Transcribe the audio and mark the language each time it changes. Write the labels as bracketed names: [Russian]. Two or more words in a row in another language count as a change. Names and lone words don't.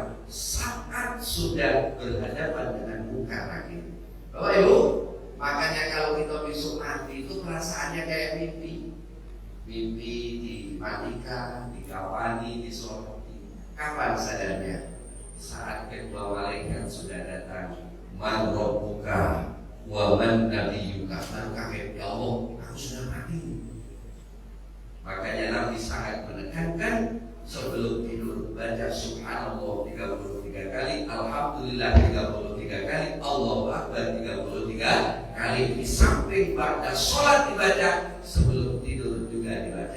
[Indonesian] Saat sudah berhadapan dengan muka lagi. Bapak Ibu, makanya kalau kita besok mati itu perasaannya kayak mimpi. Mimpi dimatikan, dikawani, disoroti. Kapan sadarnya? Saat kedua malaikat sudah datang. [Arabic] Man rabbuka wa man nabiyyuka. [Indonesian] Baru kaget, ya Allah, aku sudah mati. Makanya Nabi sangat menekankan sebelum tidur baca subhanallah 33 kali, alhamdulillah 33 kali, Allahu akbar 33 kali. Di samping pada sholat dibaca, sebelum tidur juga dibaca.